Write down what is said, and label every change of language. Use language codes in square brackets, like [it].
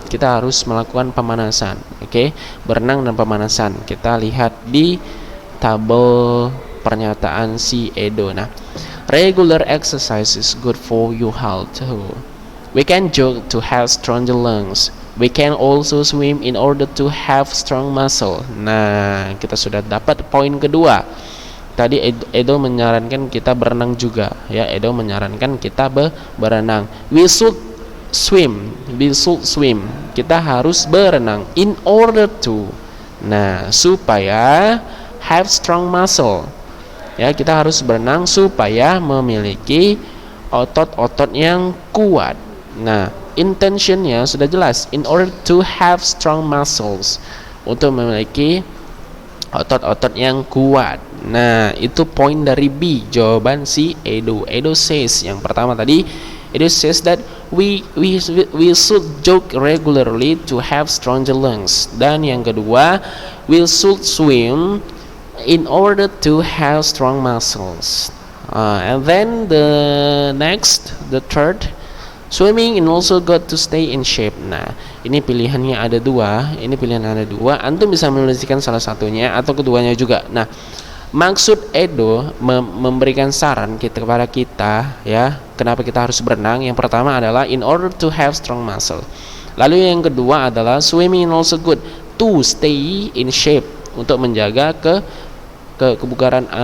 [id] Kita harus melakukan pemanasan. Oke, berenang dan pemanasan. Kita lihat di tabel pernyataan si Edo. [en] Nah, regular exercise is good for your health too. We can jog to have stronger lungs. We can also swim in order to have strong muscle. [id] Nah, kita sudah dapat poin kedua. Tadi Edo menyarankan kita berenang juga. Ya, Edo menyarankan kita berenang. [en] We should swim. [id] Kita harus berenang [en] in order to. [id] Nah, supaya [en] have strong muscle. [id] Ya, kita harus berenang supaya memiliki otot-otot yang kuat. Nah, intentionnya sudah jelas, [en] in order to have strong muscles, [id] untuk memiliki otot-otot yang kuat. Nah, itu poin dari B, jawaban si Edo. [en] Edo says, [id] yang pertama tadi, [en] Edo says that we should jog regularly to have stronger lungs. [id] Dan yang kedua, [en] we should swim in order to have strong muscles. And then the third, swimming and also got to stay in shape. [id] Nah, ini pilihannya ada dua. Antum bisa menuliskan salah satunya atau keduanya juga. Nah, maksud Edo memberikan saran kepada kita, ya, kenapa kita harus berenang. Yang pertama adalah [en] in order to have strong muscle. [id] Lalu yang kedua adalah [en] swimming and also good to stay in shape, [id] untuk menjaga kebugaran.